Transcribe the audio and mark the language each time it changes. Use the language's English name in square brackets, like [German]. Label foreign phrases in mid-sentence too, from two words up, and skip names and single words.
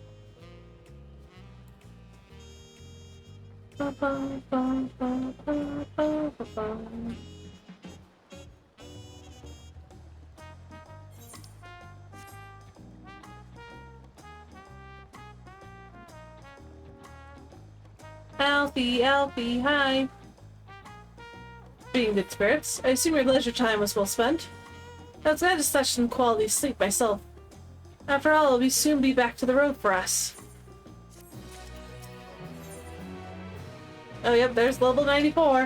[English] Ba ba ba ba ba ba ba ba. Alfie, Alfie, hi. Being good spirits, I assume your leisure time was well spent. I was glad to snatch some quality sleep myself. After all, we'll soon be back to the road for us. Oh yep, there's level 94.